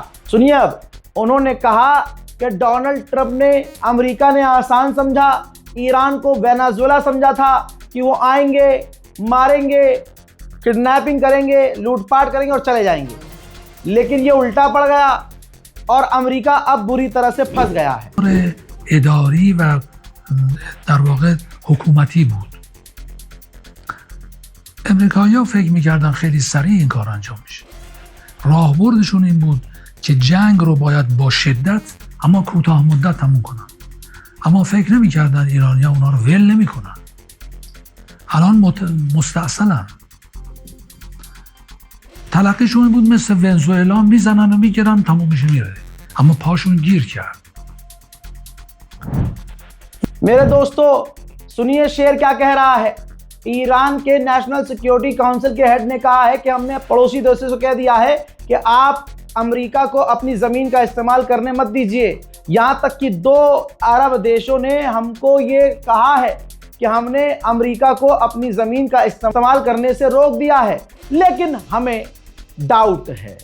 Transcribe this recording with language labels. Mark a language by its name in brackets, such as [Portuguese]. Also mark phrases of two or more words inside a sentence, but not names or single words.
[Hindi] सुनिए अब, उन्होंने कहा कि डोनाल्ड ट्रंप ने, अमेरिका ने आसान समझा, ईरान को वेनेजुएला समझा था कि वो आएंगे, मारेंगे, किडनैपिंग करेंगे, लूटपाट करेंगे और चले जाएंगे। लेकिन ये उल्टा पड़ गया और अमेरिका अब बुरी तरह से फंस गया है। [Persian] اداری و در واقع حکومتی بود. امریکایی‌ها فکر می‌کردن خیلی سریع این کار انجام میشه. راهبردشون این بود که جنگ رو باید با شدت اما کوتاه مدت تموم کنن. اما فکر نمی‌کردن ایرانی‌ها اونا رو ول نمی‌کنن. الان مستعصلن. تلقیشون این بود مثل ونزوئلا، میزنن و میگیرن، تموم میشه میره. اما پاشون گیر کرد. [Hindi] मेरे दोस्तों सुनिए शेर क्या कह रहा है। ईरान के नेशनल सिक्योरिटी काउंसिल के हेड ने कहा है कि हमने पड़ोसी देशों से कह दिया है कि आप अमेरिका को अपनी ज़मीन का इस्तेमाल करने मत दीजिए। यहाँ तक कि 2 अरब देशों ने हमको ये कहा है कि हमने अमेरिका को अपनी ज़मीन का इस्तेमाल करने से रोक दिया है, लेकिन हमें डाउट है।